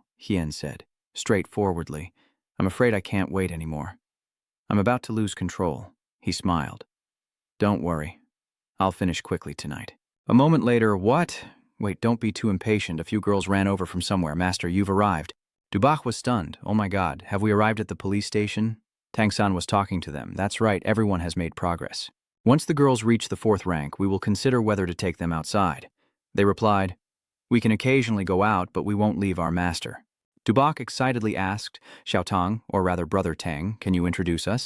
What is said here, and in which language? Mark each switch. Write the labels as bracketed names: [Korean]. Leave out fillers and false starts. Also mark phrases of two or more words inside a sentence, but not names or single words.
[English] Hien said, straightforwardly. I'm afraid I can't wait anymore. I'm about to lose control. He smiled. Don't worry. I'll finish quickly tonight. A moment later, what? Wait, don't be too impatient. A few girls ran over from somewhere. Master, you've arrived. Dubach was stunned. Oh my God, have we arrived at the police station? Tang San was talking to them. That's right, everyone has made progress. Once the girls reach the 4th rank, we will consider whether to take them outside. They replied, we can occasionally go out, but we won't leave our master. Dubach excitedly asked, Xiao Tang, or rather Brother Tang, can you introduce us?